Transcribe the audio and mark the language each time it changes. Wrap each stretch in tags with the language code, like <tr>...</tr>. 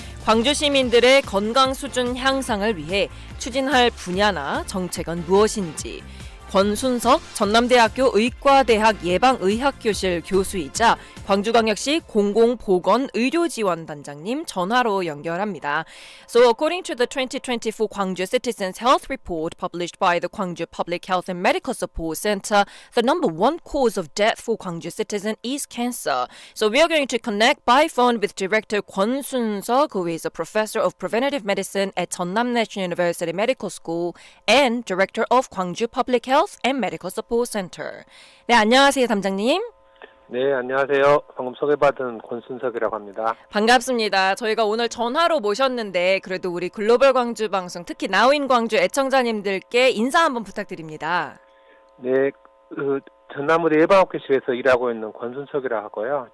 <ko>광주 시민들의 건강 수준 향상을 위해 추진할 분야나 정책은 무엇인지 권순석 전남대학교 의과대학 예방의학교실 교수이자 광주광역시 공공보건의료지원단장님 전화로 연결합니다.</ko> <en>So according to the 2024 Gwangju Citizens Health Report published by the Gwangju Public Health and Medical Support Center, the number one cause of death for Gwangju citizens is cancer. So we are going to connect by phone with Director Kwon Sun-seok, who is a professor of preventive medicine at Jeonnam National University Medical School and Director of Gwangju Public Health and Medical Support Center.</en> <ko>네, 안녕하세요, 담장님. 네, 안녕하세요. 방금 소개받은 권순석이라고 합니다. 반갑습니다. 저희가 오늘 전화로 모셨는데 그래도 우리 글로벌 광주 방송, 특히 나우인 광주 애청자님들께 인사 한번 부탁드립니다. 네, 전남의대 예방학교실에서 일하고 있는 권순석이라고 하고요.</ko>